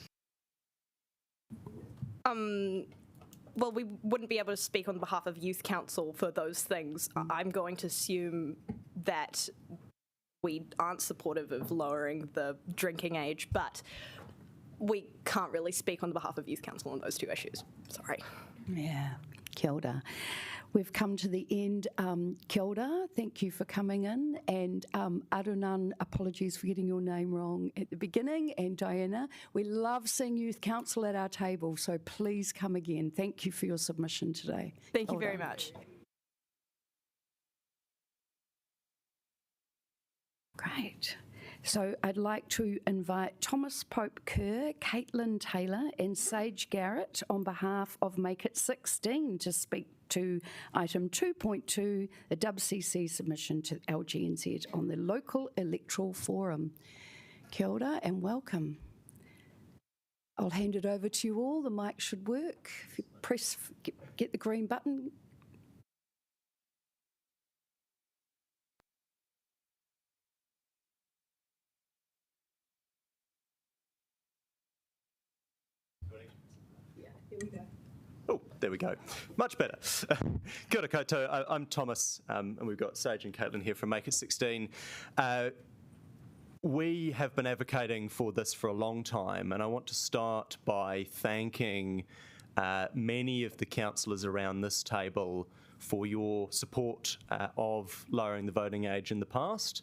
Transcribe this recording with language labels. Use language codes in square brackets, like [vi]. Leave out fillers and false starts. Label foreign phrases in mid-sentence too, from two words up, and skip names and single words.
[en] Well, we wouldn't be able to speak on behalf of Youth Council for those things. I'm going to assume that we aren't supportive of lowering the drinking age, but we can't really speak on behalf of Youth Council on those two issues. Sorry. Yeah, [mi] kia ora. [en] We've come to the end. [mi] Kia ora, [en] thank you for coming in. And Arunan, apologies for getting your name wrong at the beginning. And Diana, we love seeing Youth Council at our table, so please come again. Thank you for your submission today. Thank you very much. Great. So I'd like to invite Thomas Pope Kerr, Caitlin Taylor and Sage Garrett on behalf of Make It 16 to speak to item 2.2, the WCC submission to LGNZ on the local electoral forum. [mi] Kia ora [en] and welcome. I'll hand it over to you all. The mic should work. If you press, get the green button. Oh, there we go. Much better. [mi] Kia ora koutou. [en] I'm Thomas, and we've got Sage and Caitlin here from Make It 16. We have been advocating for this for a long time, and I want to start by thanking many of the councillors around this table for your support of lowering the voting age in the past.